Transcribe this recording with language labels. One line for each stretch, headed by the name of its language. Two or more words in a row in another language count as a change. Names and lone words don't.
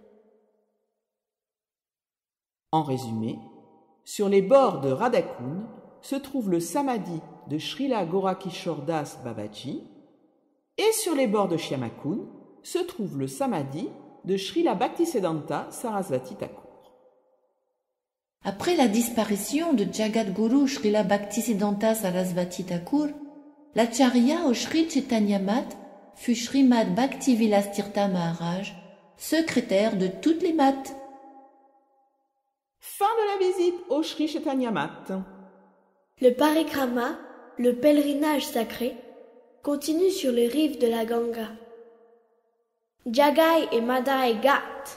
French: En résumé, sur les bords de Radhakund se trouve le samadhi de Srila Gorakishore Das Babaji et sur les bords de Shyamakund se trouve le samadhi de Srila Bhaktisiddhanta Sarasvati Thakur. Après la disparition de Jagadguru Srila Bhaktisiddhanta Sarasvati Thakur, l'acharya au Sri Chaitanya Math fut Srimad Bhaktivilas Tirtha Maharaj, secrétaire de toutes les maths. Fin de la visite au Sri Chaitanya Math. Le parikrama, le pèlerinage sacré, continue sur les rives de la Ganga. Jagai et Madai Ghat.